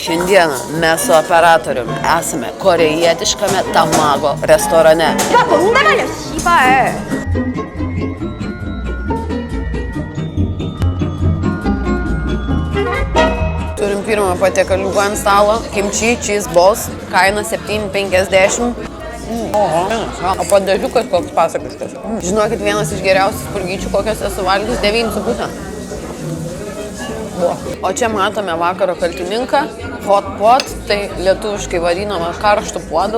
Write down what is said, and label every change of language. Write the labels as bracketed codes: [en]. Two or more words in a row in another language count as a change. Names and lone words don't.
[lt] Šiandieną mes su operatoriumi esame korejietiškame Tamago restorane. Turim pirmą patiekaliuką ant stalo, [en] kimchi cheese balls, [lt] kaina 7,50. O padažiukas koks pasakiškas. Žinokit, vienas iš geriausių spurgyčių, kokios esu valgius, 9,5. O čia matome vakaro kaltininką, [en] hot pot, [lt] tai lietuviškai vadinama karštų puodų.